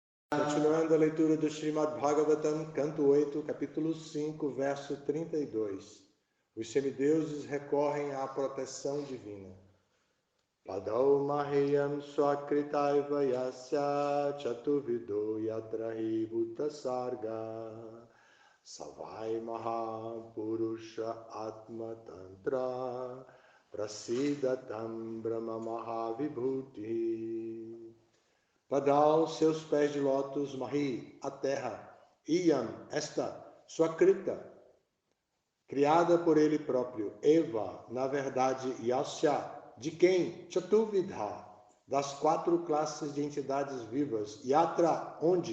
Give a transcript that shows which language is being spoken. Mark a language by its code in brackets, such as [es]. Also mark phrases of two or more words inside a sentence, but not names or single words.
[pt] Continuando a leitura do Srimad Bhagavatam, canto 8, capítulo 5, verso 32. Os semideuses recorrem à proteção divina. [sa] Padau mahiyam swakritaiva yasya chatuvido yatrahi bhutasarga savai mahapurusha atma tantra prasidatam brahma mahavibhuti. [pt] Padal, seus pés de lótus, Mahi, a terra, Iyam, esta, Swakrita, criada por ele próprio, Eva, na verdade, Yasya, de quem? Chatuvidha, das 4 classes de entidades vivas, Yatra, onde?